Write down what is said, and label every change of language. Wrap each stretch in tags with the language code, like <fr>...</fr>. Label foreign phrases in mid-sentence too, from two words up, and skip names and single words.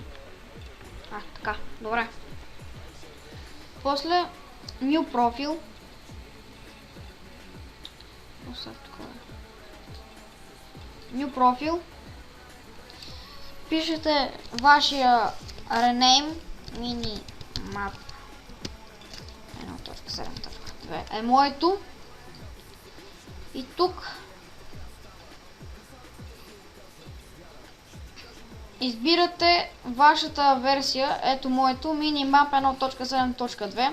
<bg>Така, добре. После</bg> <en>New Profile. New Profile.</en> <bg>Пишете вашия</bg> <en>rename mini-map</en> <bg>1.7.2 е моето. И тук избирате вашата версия, ето моето, mini-map 1.7.2.</bg>